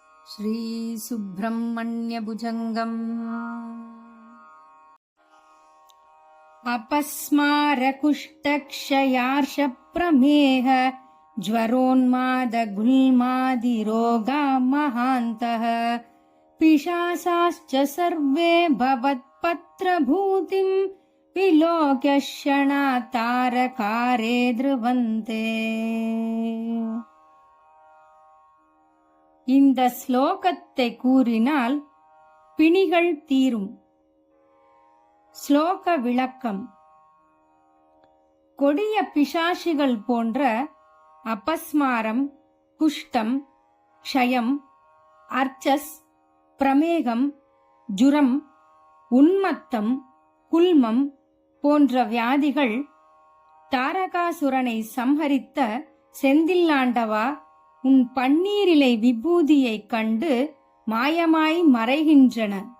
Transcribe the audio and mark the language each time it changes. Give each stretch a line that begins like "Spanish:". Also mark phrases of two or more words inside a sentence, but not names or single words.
Sanskrit: श्रीसुब्रह्मण्यभुजङ्गम् अपस्मारकुष्ठक्षयार्षप्रमेह ज्वरोन्मादगुल्मादिरोगा महान्तः पिशासाश्च सर्वे भवत्पत्रभूतिम् विलोक्य क्षणातारकारे ध्रुवन्ते.
Tamil: இந்த ஸ்லோகத்தை கூறினால் பிணிகள் தீரும். ஸ்லோக விளக்கம். கொடிய பிசாசிகள் போன்ற அபஸ்மாரம், குஷ்டம், க்ஷயம், அர்ச்சஸ், பிரமேகம், ஜுரம், உன்மத்தம், குல்மம் போன்ற வியாதிகள் தாரகாசுரனை சம்ஹரித்த செந்தில்லாண்டவா, உன் பன்னீரிலை விபூதியைக் கண்டு மாயமாய் மறைகின்றன.